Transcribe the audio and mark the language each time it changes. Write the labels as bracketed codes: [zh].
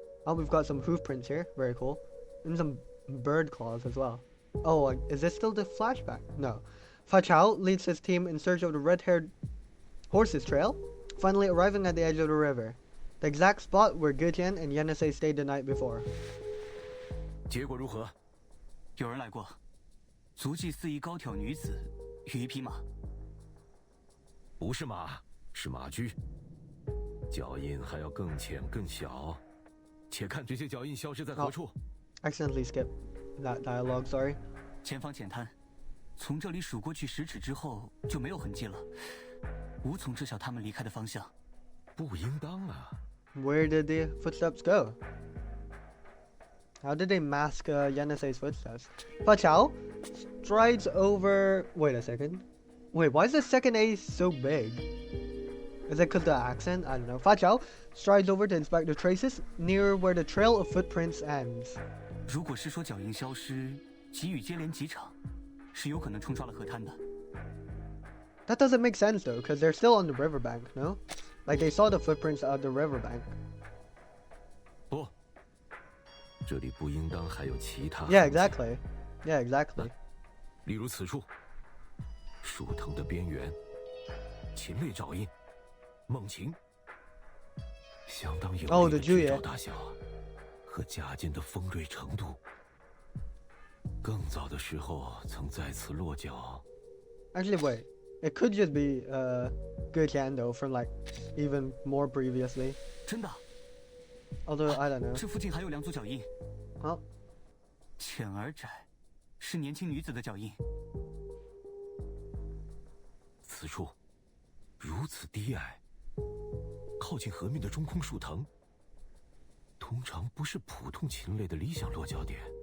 [en] Oh, we've got some hoof prints here. Very cool. And some bird claws as well. Oh, is this still the flashback? No. Fa Chao leads his team in search of the red-haired horse's trail, finally arriving at the edge of the river, the exact spot where Gutian and Yenisei stayed the night before. [zh] 结果如何？有人来过，足迹似一高挑女子与一匹马。不是马，是马驹，脚印还要更浅更小。且看这些脚印消失在何处。 [en] Accidentally skip that dialogue, sorry. [zh] 前方浅滩，从这里数过去10尺之后就没有痕迹了，无从知晓他们离开的方向。不应当啊。 [en] Where did the footsteps go? How did they mask Yenisei's footsteps? Fa Chao strides over... Wait a second. Wait, why is the second A so big? Is it because the accent? I don't know. Fa Chao strides over to inspect the traces near where the trail of footprints ends. [zh] 如果是说脚印消失，急雨接连几场，是有可能冲刷了河滩的。 [en] That doesn't make sense though, because they're still on the riverbank, no? Like they saw the footprints of the riverbank. [zh] 不，这里不应当还有其他。 [en] Yeah, exactly. Yeah, exactly. [zh] 例如此处，树藤的边缘，禽类爪印，猛禽，相当有力的巨爪大小和甲尖的锋锐程度。更早的时候曾在此落脚。 [en] Actually, wait. It could just be good though from like even more previously. [zh] 真的。 [en] Although I don't know. [zh] 这附近还有2组脚印。好。浅而窄，是年轻女子的脚印。此处如此低矮，靠近河面的中空树藤，通常不是普通禽类的理想落脚点。